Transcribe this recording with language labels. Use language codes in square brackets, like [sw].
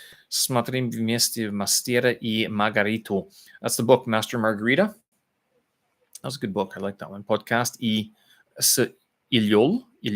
[ru] Смотрим вместе Мастера и Маргариту. [en] That's the book, Master Margarita. That was a good book. I like that one. [ru] Podcast и с Ильёли.